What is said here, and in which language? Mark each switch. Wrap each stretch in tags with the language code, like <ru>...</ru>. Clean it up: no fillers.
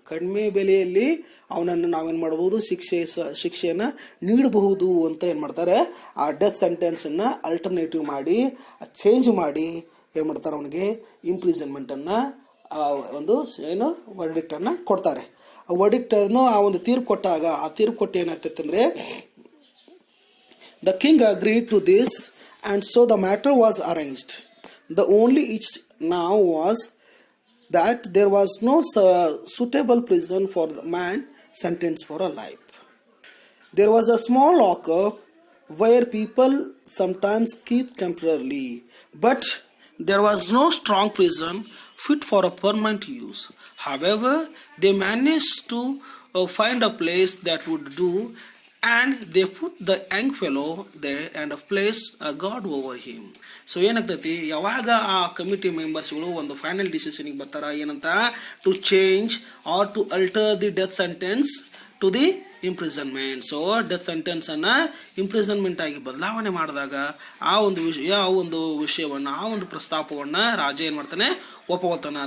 <kn>ಕಡಿಮೆ ಬೆಲೆಯಲ್ಲಿ ಅವನನ್ನು ನಾವೇನು ಮಾಡಬಹುದು, ಶಿಕ್ಷೆಯನ್ನು ನೀಡಬಹುದು ಅಂತ ಏನು ಮಾಡ್ತಾರೆ, ಆ ಡೆತ್ ಸೆಂಟೆನ್ಸನ್ನು ಅಲ್ಟರ್ನೇಟಿವ್ ಮಾಡಿ, ಚೇಂಜ್ ಮಾಡಿ ಏನು ಮಾಡ್ತಾರೆ, ಅವನಿಗೆ ಇಂಪ್ರಿಸನ್ಮೆಂಟನ್ನು ಒಂದು ಏನು ವರ್ಡಿಕ್ಟನ್ನು ಕೊಡ್ತಾರೆ. ಆ ವರ್ಡಿಕ್ಟನ್ನು ಆ ಒಂದು ತೀರ್ಪು ಕೊಟ್ಟಾಗ, ಆ ತೀರ್ಪು ಕೊಟ್ಟು ಏನಾಗ್ತೈತೆ ಅಂದರೆ,</kn> <en>The king agreed to this and so the matter was arranged. The only itch now was that there was no suitable prison for the man sentenced for a life. There was a small lockup where people sometimes keep temporarily, but there was no strong prison fit for a permanent use. However, they managed to find a place that would do, and they put the young fellow there and placed a guard over him.</en> <kn>So ಏನಾಗ್ತೈತಿ, ಯಾವಾಗ ಆ committee ಮೆಂಬರ್ಸ್ಗಳು ಒಂದು final ಡಿಸಿಷನ್ಗೆ ಬರ್ತಾರ, ಏನಂತ,</kn> <en>To change or to alter the death sentence to the imprisonment.</en> <kn>So death sentence ಅನ್ನ imprisonment ಆಗಿ ಬದಲಾವಣೆ ಮಾಡಿದಾಗ ಆ ಒಂದು ವಿಷಯವನ್ನು ಆ ಒಂದು ಪ್ರಸ್ತಾಪವನ್ನ ರಾಜ ಏನ್ ಮಾಡ್ತಾನೆ, ಒಪ್ಕೋತಾನೆ.</kn>